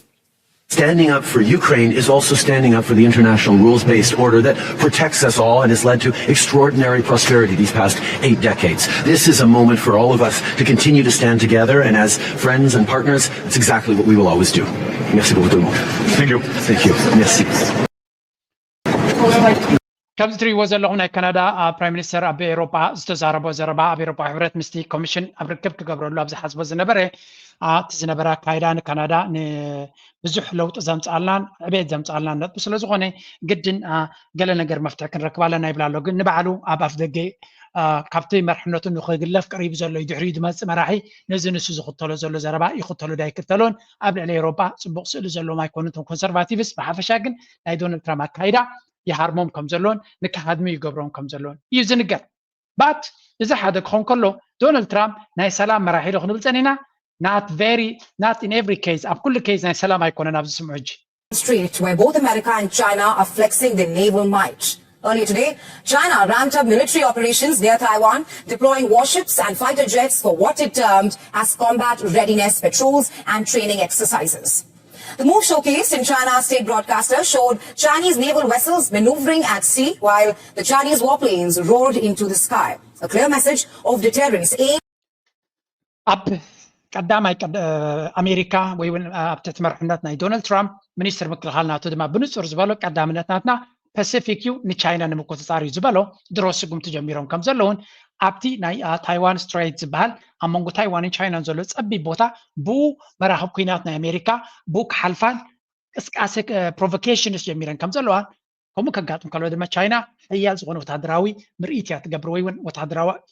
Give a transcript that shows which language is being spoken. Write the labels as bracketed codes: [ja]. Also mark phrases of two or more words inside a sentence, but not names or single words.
[en] Standing up for Ukraine is also standing up for the international rules-based order that protects us all and has led to extraordinary prosperity these past 8 decades. This is a moment for all of us to continue to stand together, and as friends and partners, it's exactly what we will always do. [fr] Merci beaucoup tout le monde. [en] Thank you. Thank you. Merci. [ti] ከምዚ ትሪእዎ ዘለኹም ናይ ካናዳ [en] prime minister [ti] ኣብ ኤውሮጳ ዝተዛረቦ ዘረባ ኣብ ኤውሮጳ ሕብረት ምስቲ ኮሚሽን ኣብ ርክብ ክገብረሉ ኣብ ዝሓስቦ ዝነበረ እቲ ዝነበረ ኣካይዳ ንካናዳ ንብዙሕ ለውጢ ዘምፅኣልናን ዕብየት ዘምፅኣልናን ነጥቡ ስለ ዝኾነ ግድን ገለ ነገር መፍትሒ ክንረክብ ኣለና ይብላ ኣሎ ግን ንባዕሉ ኣብ ኣፍ ደገ ካብቲ መርሕነቱ ንክግለፍ ቀሪቡ ዘሎ እዩ ድሕሪኡ ዝመፅእ መራሒ ነዚ ንሱ ዝኽተሎ ዘሎ ዘረባ ይኽተሉ ዳ ይክተሎን ኣብ ልዕሊ ኤውሮጳ ፅቡቅ ስእሊ ዘለዎም ኣይኮኑን እቶም ኮንሰርቫቲቭስ ብሓፈሻ ግን ናይ ዶናልድ ትራምፕ ኣካይዳ ይሃርሞም ከም ዘለዎን ንከሃድሚ ይገብሮም ከም ዘለዎን እዩ ዝንገር ባት እዚ ሓደ ክኾን ከሎ ዶናልድ ትራምፕ ናይ ሰላም መራሒ ዶ ክንብል ፀኒና [en] not in every case [ti] ኣብ ኩሉ case ናይ ሰላም ኣይኮነን ኣብዚ ስምዑ ሕጂ [en] Street where both America and China are flexing their naval might. Earlier today, China ramped up military operations near Taiwan, deploying warships and fighter jets for what it termed as combat readiness patrols and training exercises. The move showcased in China's state broadcaster showed Chinese naval vessels maneuvering at sea while the Chinese warplanes roared into the sky. A clear message of deterrence aimed [ti] ቀዳማይ ኣሜሪካ ወይ እውን ኣብ ትሕቲ መርሕነት ናይ ዶናልድ ትራምፕ ሚኒስትር ምክልኻል ናቱ ድማ ብንፁር ዝበሎ ቀዳምነት ናትና ፓሲፊክ እዩ ንቻይና ንምቁፅፃር እዩ ዝበሎ ድሮ ስጉምቲ ጀሚሮም ከም ዘለውን ኣብቲ ናይ ታይዋን ስትሬት ዝበሃል ኣብ መንጎ ታይዋንን ቻይናን ዘሎ ፀቢብ ቦታ ብኡ መራኸብ ኩናት ናይ ኣሜሪካ ብኡ ክሓልፋን ቅስቃሴ ፕሮቮኬሽንስ ጀሚረን ከም ዘለዋ ከምኡ ከጋጥም ከሎ ድማ ቻይና ሕያል ዝኾነ ወታደራዊ ምርኢት እያ ትገብር ወይ እውን ወታደራዊ